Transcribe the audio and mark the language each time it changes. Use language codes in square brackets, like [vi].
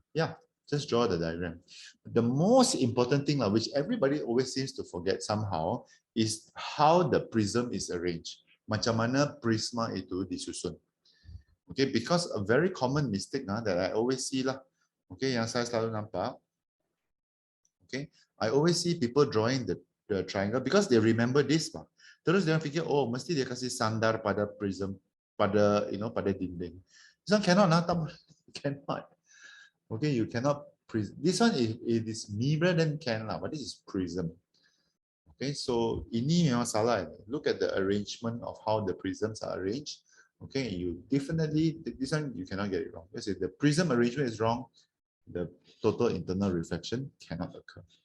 [en] Yeah, just draw the diagram. The most important thing, which everybody always seems to forget somehow, is how the prism is arranged. [ms] Macam mana prisma itu disusun. [en] Okay, because a very common mistake that I always see lah. Okay, [ms] yang saya selalu nampak. [en] Okay, I always see people drawing the triangle because they remember this lah. [ms] Terus dia fikir, oh, mesti dia kasih sandar pada prism, pada pada dinding. [en] This one cannot, cannot. Okay, you cannot. This one, if it is mirror, then can lah, but this is prism. Okay, so [ms] ini memang salah. [en] Look at the arrangement of how the prisms are arranged. Okay, you definitely, this one you cannot get it wrong. Because if the prism arrangement is wrong, the total internal reflection cannot occur.